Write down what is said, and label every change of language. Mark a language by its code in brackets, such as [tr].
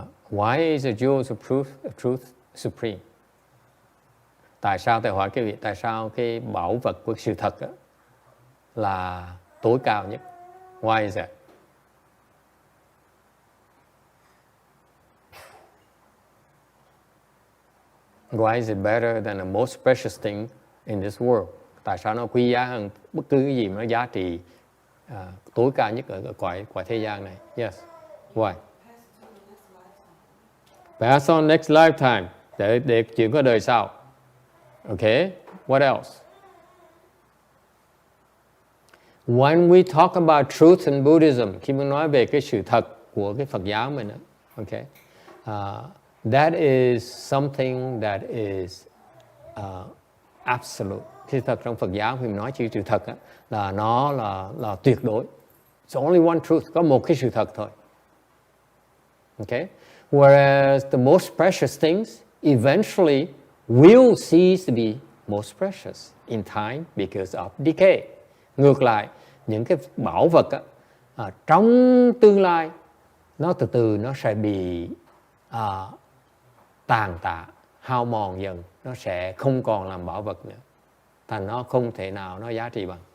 [en] Why is the jewels of truth supreme? [vi] Tại sao thầy hỏi cái vị, tại sao cái bảo vật của sự thật là tối cao nhất? [en] Why is that? Why is it better than the most precious thing in this world? [vi] Tại sao nó quý giá hơn bất cứ cái gì mà nó giá trị tối cao nhất ở cõi thế gian này? [en] Yes. Why? Pass on next lifetime. [vi] Để chuyện có đời sau. [en] Okay. What else? When we talk about truth in Buddhism, [vi] khi mình nói về cái sự thật của cái Phật giáo mình, [en] okay, that is something that is absolute. [vi] Sự thật trong Phật giáo khi mình nói chữ sự thật là nó là tuyệt đối. [en] It's only one truth. [vi] Có một cái sự thật thôi. [en] Okay. Whereas the most precious things eventually will cease to be most precious in time because of decay. [vi] Ngược lại, những cái bảo vật trong tương lai nó từ từ nó sẽ bị tàn tạ, hao mòn dần, nó sẽ không còn làm bảo vật nữa. Thành nó không thể nào nó giá trị bằng.